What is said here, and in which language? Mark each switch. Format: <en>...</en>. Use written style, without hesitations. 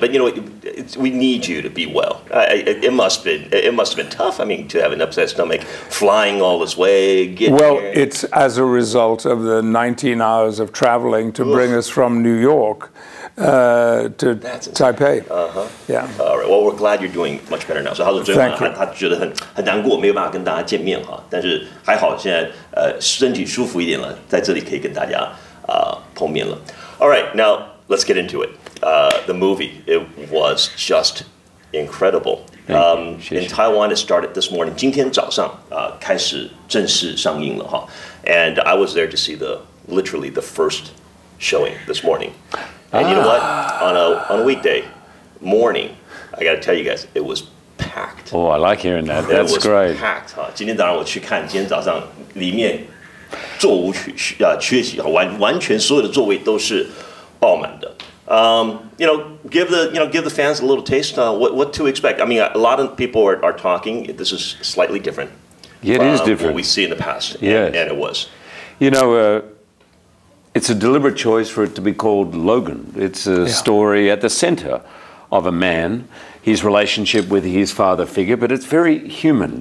<en>But you know, we need you to be well. It must have been tough. I mean, to have an upset stomach, flying all this way. Well, it's as a result of the 19 hours of traveling to bring us from New York to Taipei. Yeah. All right. Well, we're glad you're doing much better now.</en> <zh>So 他说昨天晚上他觉得很难过，没有办法跟大家见面哈，但是还好现在身体舒服一点了，在这里可以跟大家碰面了。</zh> <en>All right, now let's get into it. The movie, it was just incredible. In Taiwan, it started this morning.</en> <zh>今天早上开始正式上映了哈。</zh> <en>And I was there to see literally the first showing this morning. And you know what? On a weekday morning, I got to tell you guys, it was packed. Oh, I like hearing that. That's great. Packed 哈。</en> <zh>今天早上我去看，今天早上里面座无缺席，完全所有的座位都是爆满的。</zh> <en>Give the fans a little taste. What to expect? I mean, a lot of people are talking. This is slightly different. Yeah, it is different. What we see in the past. Yes. And it was. You know, it's a deliberate choice for it to be called Logan. It's a story at the center of a man, his relationship with his father figure, but it's very human.</en>